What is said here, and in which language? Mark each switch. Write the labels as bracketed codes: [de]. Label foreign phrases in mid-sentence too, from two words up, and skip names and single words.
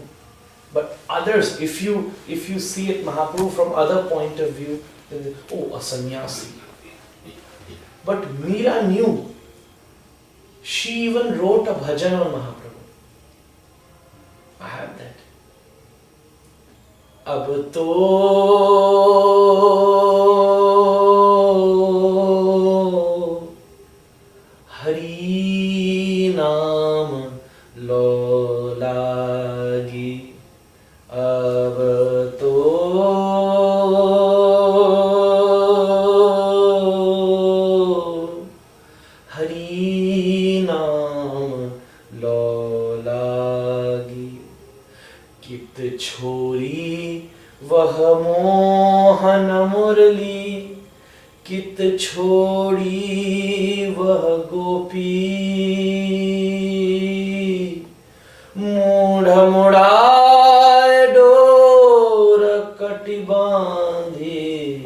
[en] But others, if you see it Mahaprabhu from other point of view, then they, oh, a sannyasi. But Meera knew. She even wrote a bhajan on Mahaprabhu. I have that. [hi] अब तो हरि नाम लौ लागी. अब तो हरि नाम लौ लागी. कित छोड़ी वह मोहन मुरली. कित छोड़ी वह गोपी. मूड़ मुड़ाए डोर कटि बाँधी.